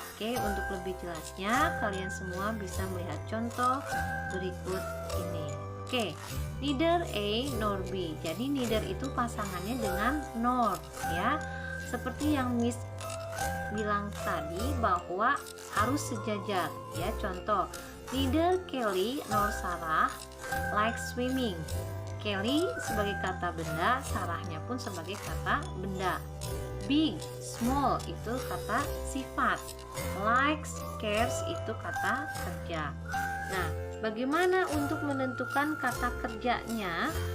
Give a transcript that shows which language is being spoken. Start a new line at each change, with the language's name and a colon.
Indonesian: Oke, untuk lebih jelasnya, kalian semua bisa melihat contoh berikut ini. Oke,
English: neither A nor B.
Indonesian: Jadi neither itu pasangannya dengan nor, ya. Seperti yang Miss bilang tadi bahwa harus sejajar, ya. Contoh,
English: neither Kelly nor Sarah like swimming.
Indonesian: Kelly sebagai kata benda, Sarahnya pun sebagai kata benda. Big, small itu kata sifat. Likes, cares itu kata kerja. Nah, bagaimana untuk menentukan kata kerjanya?